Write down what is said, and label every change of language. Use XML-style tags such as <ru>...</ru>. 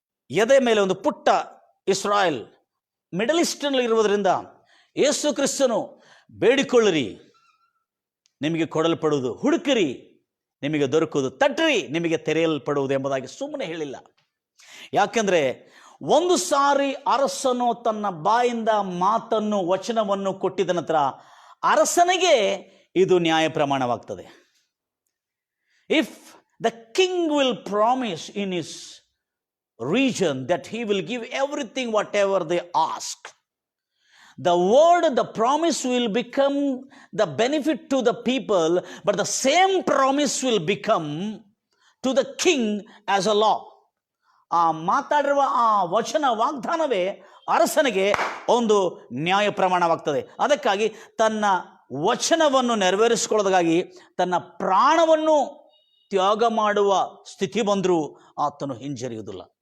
<kn>ಎದೆ ಮೇಲೆ ಒಂದು ಪುಟ್ಟ ಇಸ್ರಾಯೇಲ್ ಮಿಡಲ್ ಈಸ್ಟ್ನಲ್ಲಿ ಇರುವುದರಿಂದ ಯೇಸು ಕ್ರಿಸ್ತನು ಬೇಡಿಕೊಳ್ಳಿರಿ ನಿಮಗೆ ಕೊಡಲ್ಪಡುವುದು, ಹುಡುಕಿರಿ ನಿಮಗೆ ದೊರಕುವುದು, ತಟ್ಟಿರಿ ನಿಮಗೆ ತೆರೆಯಲ್ಪಡುವುದು ಎಂಬುದಾಗಿ ಸುಮ್ಮನೆ ಹೇಳಿಲ್ಲ. ಯಾಕೆಂದರೆ ಒಂದು ಸಾರಿ ಅರಸನು ತನ್ನ ಬಾಯಿಂದ ಮಾತನ್ನು ವಚನವನ್ನು ಕೊಟ್ಟಿದ ನಂತರ ಅರಸನಿಗೆ ಇದು ನ್ಯಾಯ ಪ್ರಮಾಣವಾಗ್ತದೆ.</kn> <en>If the king will promise in his region that he will give everything whatever they ask, the word, the promise will become the benefit to the people, but the same promise will become to the king as a law.</en> <kn>ಆ ಮಾತಾಡಿರುವ ಆ ವಚನ ವಾಗ್ದಾನವೇ ಅರಸನಿಗೆ ಒಂದು ನ್ಯಾಯ ಪ್ರಮಾಣವಾಗ್ತದೆ. ಅದಕ್ಕಾಗಿ ತನ್ನ ವಚನವನ್ನು ನೆರವೇರಿಸಿಕೊಳ್ಳೋದಕ್ಕಾಗಿ ತನ್ನ ಪ್ರಾಣವನ್ನು ತ್ಯಾಗ ಮಾಡುವ ಸ್ಥಿತಿ ಬಂದರೂ ಆತನು ಹಿಂಜರಿಯುವುದಿಲ್ಲ.</kn>